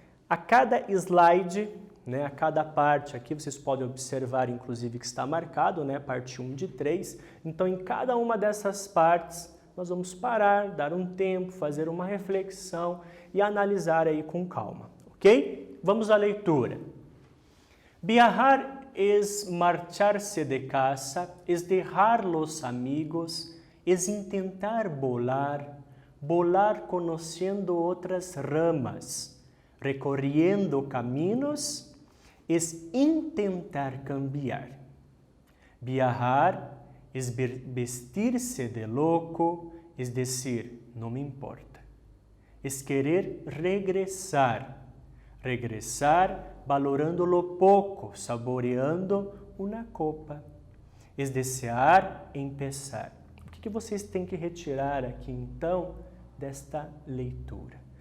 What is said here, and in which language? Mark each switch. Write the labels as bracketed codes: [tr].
[pt] A cada slide, né, a cada parte aqui, vocês podem observar, inclusive, que está marcado, né, parte 1 de 3. Então, em cada uma dessas partes, nós vamos parar, dar um tempo, fazer uma reflexão e analisar aí com calma, ok? Vamos à leitura. [es] Viajar es marcharse de casa, es dejar los amigos, es intentar volar, volar conociendo otras ramas, recorriendo caminos, es intentar cambiar. Viajar es vestirse de loco, es decir, no me importa. Es querer regresar, regresar valorando lo pouco, saboreando uma copa. Es desear empezar. [pt] O que vocês têm que retirar aqui, então, desta leitura?